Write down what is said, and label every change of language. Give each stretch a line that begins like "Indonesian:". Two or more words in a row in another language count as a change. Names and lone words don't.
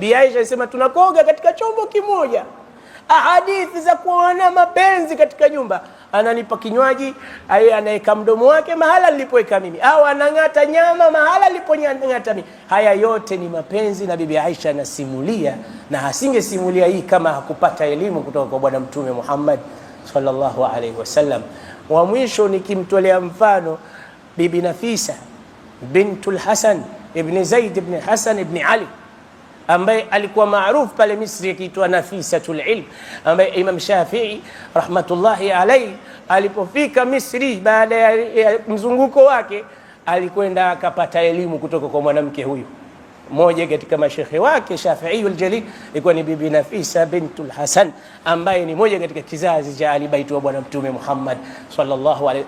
Swahili: Bi Aisha anasema tunakoga katika chombo kimoja. Hadithi za kuona mapenzi katika nyumba, ananipa kinywaji, anaweka mdomo wake mahala nilipoweka mimi, au anang'ata nyama mahala niliponyang'ata mimi. Haya yote ni mapenzi, na Bibi Aisha anasimulia, na asingesimulia hii kama hakupata elimu kutoka kwa bwana mtume Muhammad
Arabic: sallallahu alaihi wasallam.
Swahili: Wa mwisho nikimtolea mfano Bibi Nafisa bintul Hasan ibn Zaid ibn Hasan ibn Ali, ambaye alikuwa maarufu pale Misri akiitwa Nafisatul Ilm, ambaye Imam Shafi'i
Arabic: rahmatullahi alayhi
Swahili: alipofika Misri baada ya mzunguko wake alikwenda akapata elimu kutoka kwa mwanamke huyu. Mmoja katika mashekhe wake Shafi'iyul Jalil ilikuwa ni Bibi Nafisa bintul Hasan, ambaye ni moja katika kizazi cha Ali Bait wa bwana mtume Muhammad
Arabic: sallallahu alayhi.